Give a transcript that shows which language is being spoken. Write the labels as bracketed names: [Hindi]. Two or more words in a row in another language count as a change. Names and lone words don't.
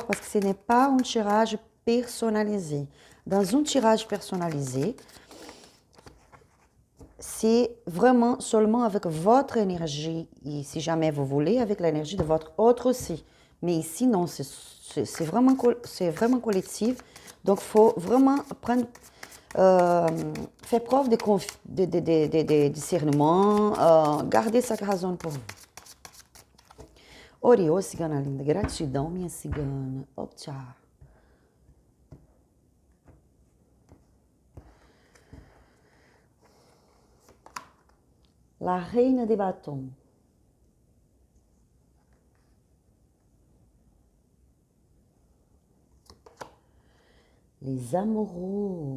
[French] Parce que ce n'est pas un tirage personnalisé. Dans un tirage personnalisé, c'est vraiment seulement avec votre énergie, et si jamais vous voulez, avec l'énergie de votre autre aussi. Mais ici, non, c'est vraiment collectif. Donc, il faut vraiment faire preuve de discernement, garder sa raison pour vous. [Portuguese] Oriô, cigana linda, gratidão, minha cigana. Oh, tchau. [French] La reine des bâtons. Les amoureux.